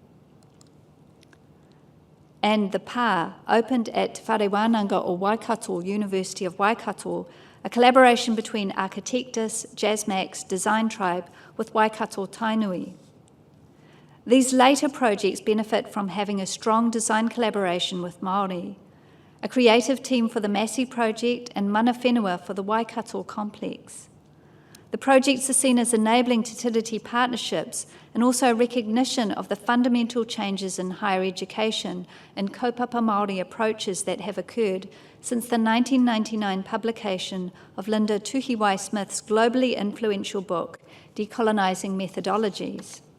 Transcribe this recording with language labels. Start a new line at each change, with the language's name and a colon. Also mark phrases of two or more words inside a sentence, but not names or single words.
English: And the Pā, opened at Whare Wānanga or Waikato, University of Waikato, a collaboration between Architectus, JASMAX, Design Tribe with Waikato Tainui. These later projects benefit from having a strong design collaboration with Māori, a creative team for the Massey project and
Māori: mana whenua
English: for the Waikato complex. The projects are seen as enabling Te Tiriti partnerships and also a recognition of the fundamental changes in higher education and
Māori: kaupapa Māori
English: approaches that have occurred since the 1999 publication of Linda Tuhiwai-Smith's globally influential book, Decolonising Methodologies.